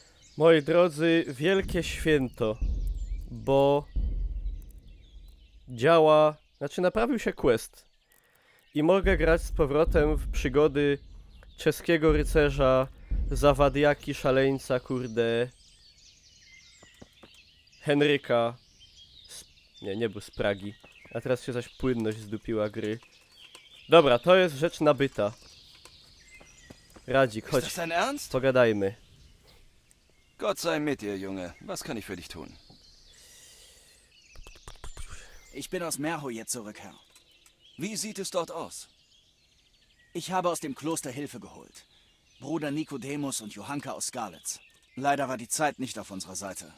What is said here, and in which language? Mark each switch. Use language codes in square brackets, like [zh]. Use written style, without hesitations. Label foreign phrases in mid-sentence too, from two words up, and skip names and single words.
[pl] Moi drodzy, wielkie święto, bo działa, znaczy naprawił się quest i mogę grać z powrotem w przygody czeskiego rycerza, zawadiaki, szaleńca, kurde, Henryka, nie był z Pragi, a teraz się zaś płynność zdupiła gry. Dobra, to jest rzecz nabyta. Radzik, [de] Ist [pl] chodź, [de] das dein Ernst? [pl] pogadajmy. [de] Gott sei mit dir, Junge. Was kann ich für dich tun? Ich bin aus Merhojet zurück, Herr. Wie sieht es dort aus? Ich habe aus dem Kloster Hilfe geholt. Bruder Nikodemus und Johanka aus Skalitz. Leider war die Zeit nicht auf unserer Seite.